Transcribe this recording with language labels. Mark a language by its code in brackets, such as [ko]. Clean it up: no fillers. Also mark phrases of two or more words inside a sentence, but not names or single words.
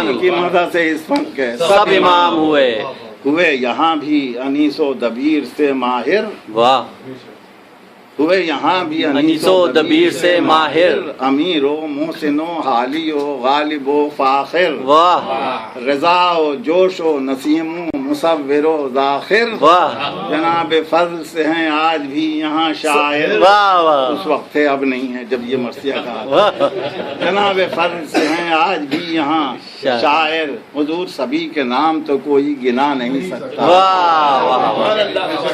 [ur] نبی کی اللہ مدح سے اس فن کے سب امام ہوئے یہاں بھی انیس و دبیر سے ماہر واہ ہوئے یہاں بھی انیس و دبیر سے ماہر امیر و محسن و حالی و غالب و فاخر واہ رضا و جوش و نسیم و مصور و ذاخر واہ جناب فضل سے ہیں آج بھی یہاں شاعر واہ واہ اس وقت تھے اب نہیں ہے جب یہ مرثیہ کہا واہ جناب فضل سے ہیں آج بھی یہاں شاعر حضور سبھی کے نام تو کوئی گنا نہیں سکتا واہ واہ